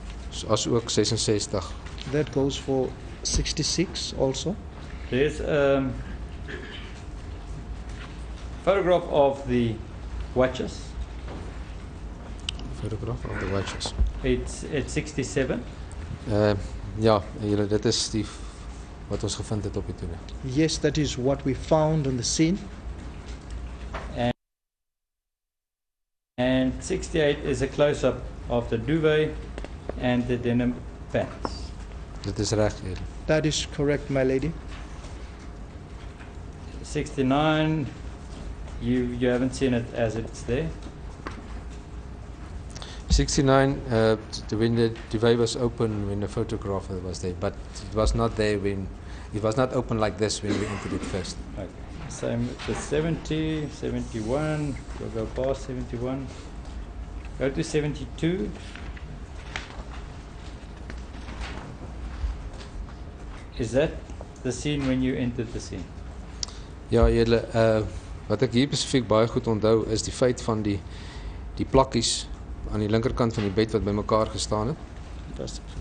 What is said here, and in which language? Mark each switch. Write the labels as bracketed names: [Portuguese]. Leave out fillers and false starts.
[Afrikaans] So, as ook 66. [English] That goes for 66 also. There's a photograph of the watches. Photograph of the watches. It's 67. [Afrikaans] Ja, julle, dit is die wat ons gevind het op die toneel. [English] Yes, that is what we found on the scene. And 68 is a close-up of the duvet and the denim pants. [Afrikaans] Dit is reg, julle. [English] That is correct, my lady. 69, you haven't seen it as it's there. 69, when the duvet was open when the photographer was there, but it was not there when, it was not open like this when we entered it first. Okay. Same with 70, 71, we'll go past 71. Go to 72. Is that the scene when you entered the scene? [Afrikaans] Ja, julle, wat ek hier spesifiek baie goed onthou is die feit van die plakkies aan die linkerkant van die bed wat bymekaar gestaan het.